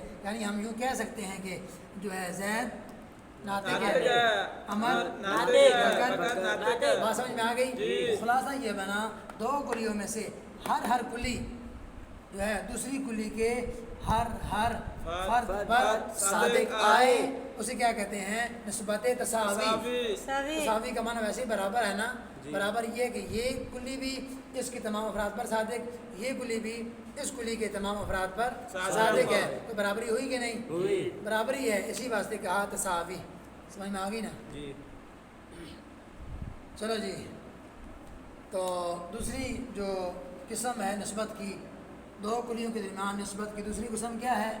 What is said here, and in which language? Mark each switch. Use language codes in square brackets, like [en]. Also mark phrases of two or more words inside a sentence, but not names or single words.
[ur] یعنی ہم یوں کہہ سکتے ہیں کہ جو ہے زید ناطق ہے، عمر بکر۔ بات سمجھ میں آ گئی؟ خلاصہ یہ بنا، دو کلیوں میں سے ہر کلی جو ہے دوسری کلی کے ہر فرد پر صادق آئے، اسے کیا کہتے ہیں؟ نسبت تساوی۔ تساوی کا معنی ویسے ہی برابر ہے نا؟ برابر یہ کہ یہ کلی بھی اس کے تمام افراد پر صادق، یہ کلی بھی اس کلی کے تمام افراد پر صادق ہے، تو برابری ہوئی کہ نہیں؟ ہوئی، برابری ہے، اسی واسطے کہا تساوی۔ سمجھ میں آ گئی نا؟ چلو جی، تو دوسری جو قسم ہے نسبت کی، دو کلیوں کے درمیان نسبت کی دوسری قسم کیا ہے؟